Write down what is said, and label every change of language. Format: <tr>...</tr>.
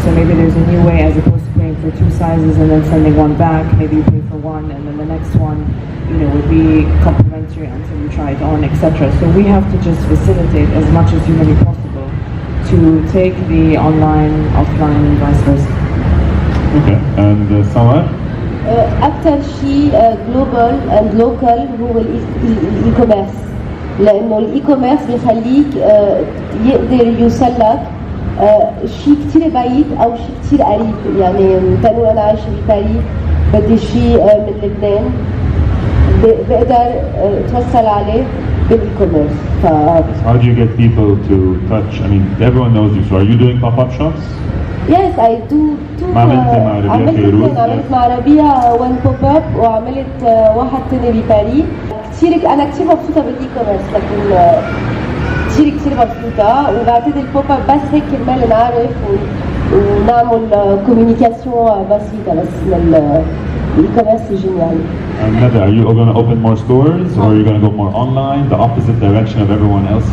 <en>So maybe there's a new way, as opposed to paying for 2 sizes and then sending one back. Maybe you pay for one and then the next one, you know, would be complimentary until you try it on, etc. So we have to just facilitate as much as humanly possible to take the online, offline, and vice versa. Okay, and Samar?</en> <ar>أكتر شيء</ar> <en>global and local</en> <ar>هو الإي كوميرس، لأنه الإي كوميرس بيخليك يقدر يوصل لك شيء كتير بعيد أو شيء كتير قريب. يعني تنو أنا عايشة بباريس بدي شيء من لبنان بقدر توصل عليه بالإي كوميرس.</ar> <en>How do you get people to touch? I mean, everyone knows you. So are you doing pop-up shops? Yes, I do.</en> <ar>عملت مع ربيع وان بوب اب، وعملت واحد تاني بباريس. انا كثير مبسوطه بالاي كوميرس، لكن كثير مبسوطه، وبعتقد البوب اب بس هيك كرمال نعرف ونعمل كوميونيكاسيون بسيطه بس من الاي كوميرس جينيال.</ar> <en>And Nada, are you going to open more stores, or are you going to go more online, the opposite direction of everyone else?</en>